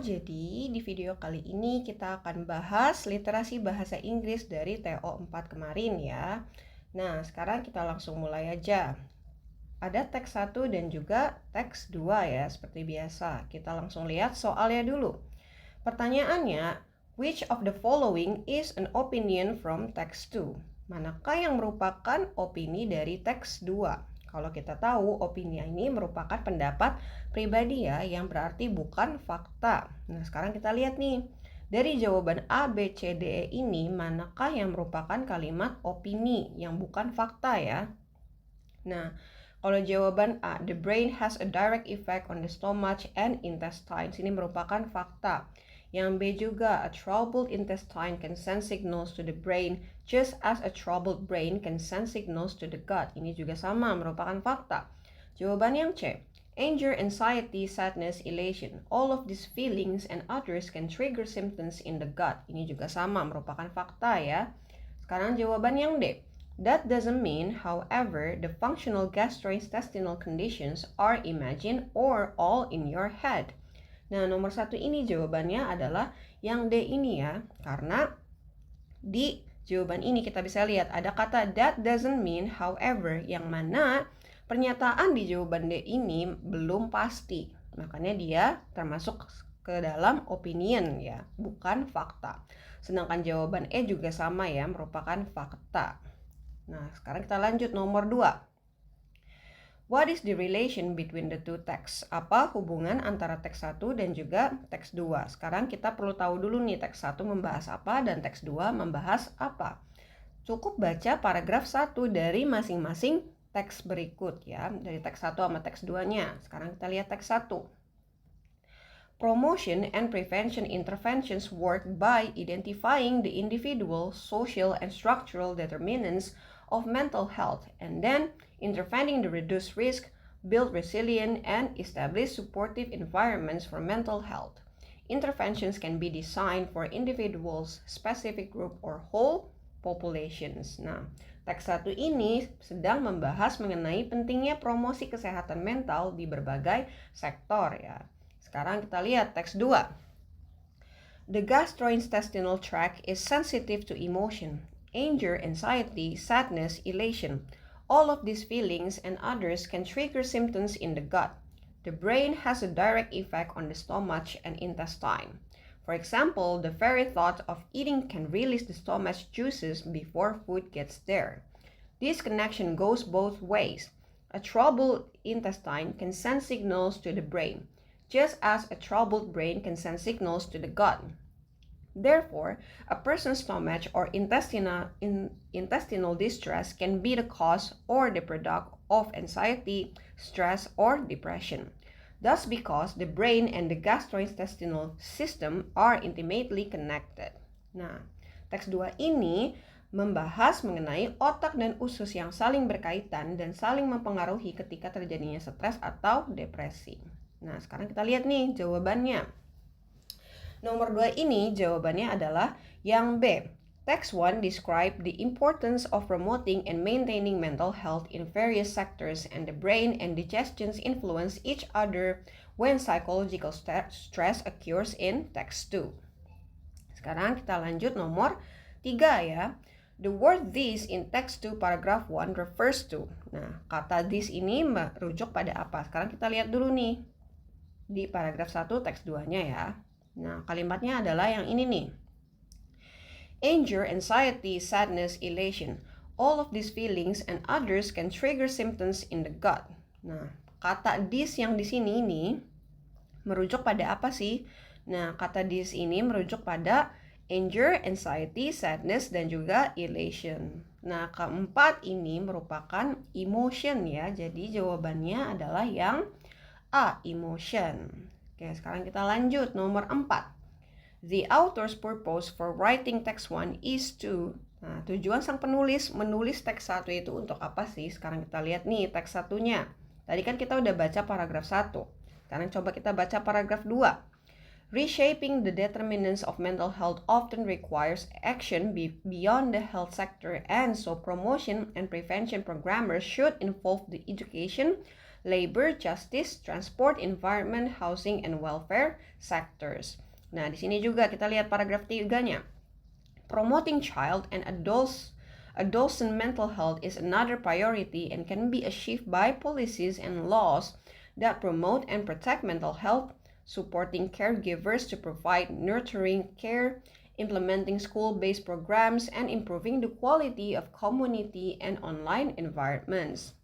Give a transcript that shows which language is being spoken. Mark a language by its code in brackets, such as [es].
[id] Jadi di video kali ini kita akan bahas literasi bahasa Inggris dari TO4 kemarin ya. Nah, sekarang kita langsung mulai aja. Ada teks 1 dan juga teks 2 ya, seperti biasa. Kita langsung lihat soalnya dulu. Pertanyaannya, [en] which of the following is an opinion from text 2? [id] Manakah yang merupakan opini dari teks 2? Kalau kita tahu, opini ini merupakan pendapat pribadi ya, yang berarti bukan fakta. Nah, sekarang kita lihat nih. Dari jawaban A, B, C, D, E ini, manakah yang merupakan kalimat opini yang bukan fakta ya? Nah, kalau jawaban A, [en] the brain has a direct effect on the stomach and intestines, [id] ini merupakan fakta. Yang B juga, [en] a troubled intestine can send signals to the brain just as a troubled brain can send signals to the gut. [id] Ini juga sama, merupakan fakta. Jawaban yang C, [en] anger, anxiety, sadness, elation. All of these feelings and others can trigger symptoms in the gut. [id] Ini juga sama, merupakan fakta ya. Sekarang jawaban yang D. [en] That doesn't mean, however, the functional gastrointestinal conditions are imagined or all in your head. [id] Nah, nomor 1 ini jawabannya adalah yang D ini ya, karena di jawaban ini kita bisa lihat ada kata [en] that doesn't mean, however, [id] yang mana pernyataan di jawaban D ini belum pasti. Makanya dia termasuk ke dalam opinion ya, bukan fakta. Sedangkan jawaban E juga sama ya, merupakan fakta. Nah, sekarang kita lanjut nomor 2. [en] What is the relation between the two texts? [id] Apa hubungan antara teks 1 dan juga teks 2? Sekarang kita perlu tahu dulu nih teks 1 membahas apa dan teks 2 membahas apa. Cukup baca paragraf 1 dari masing-masing teks berikut ya. Dari teks 1 sama teks 2-nya. Sekarang kita lihat teks 1. [en] Promotion and prevention interventions work by identifying the individual, social, and structural determinants of mental health and then intervening to reduce risk, build resilience, and establish supportive environments for mental health. Interventions can be designed for individuals, specific group, or whole populations. [id] Nah, teks 1 ini sedang membahas mengenai pentingnya promosi kesehatan mental di berbagai sektor ya. Sekarang kita lihat teks 2. [en] The gastrointestinal tract is sensitive to emotion. Anger, anxiety, sadness, elation. All of these feelings and others can trigger symptoms in the gut. The brain has a direct effect on the stomach and intestine. For example, the very thought of eating can release the stomach juices before food gets there. This connection goes both ways. A troubled intestine can send signals to the brain, just as a troubled brain can send signals to the gut. Therefore, a person's stomach or intestinal distress can be the cause or the product of anxiety, stress, or depression. Thus, because the brain and the gastrointestinal system are intimately connected. [id] Nah, teks 2 ini membahas mengenai otak dan usus yang saling berkaitan dan saling mempengaruhi ketika terjadinya stres atau depresi. Nah, sekarang kita lihat nih jawabannya. Nomor 2 ini jawabannya adalah yang B. [en] Text 1 describe the importance of promoting and maintaining mental health in various sectors, and the brain and digestions influence each other when psychological stress occurs in text 2. [id] Sekarang kita lanjut nomor 3 ya. [en] The word this in text 2 paragraph 1 refers to. [id] Nah, kata this ini merujuk pada apa? Sekarang kita lihat dulu nih di paragraf 1 teks 2-nya ya. Nah, kalimatnya adalah yang ini nih. [en] Anger, anxiety, sadness, elation. All of these feelings and others can trigger symptoms in the gut. [id] Nah, kata this yang di sini ini merujuk pada apa sih? Nah, kata this ini merujuk pada [en] anger, anxiety, sadness, [id] dan juga elation. Nah, keempat ini merupakan emotion ya. Jadi jawabannya adalah yang A, emotion. Oke, sekarang kita lanjut nomor 4. [en] The author's purpose for writing text 1 is to. [id] Nah, tujuan sang penulis menulis teks 1 itu untuk apa sih? Sekarang kita lihat nih teks 1-nya. Tadi kan kita udah baca paragraf 1. Sekarang coba kita baca paragraf 2. [en] Reshaping the determinants of mental health often requires action beyond the health sector, and so promotion and prevention programmers should involve the education, labor, justice, transport, environment, housing, and welfare sectors. [id] Nah, di sini juga kita lihat paragraf 3-nya. [en] Promoting child and adolescent mental health is another priority and can be achieved by policies and laws that promote and protect mental health, supporting caregivers to provide nurturing care, implementing school-based programs, and improving the quality of community and online environments.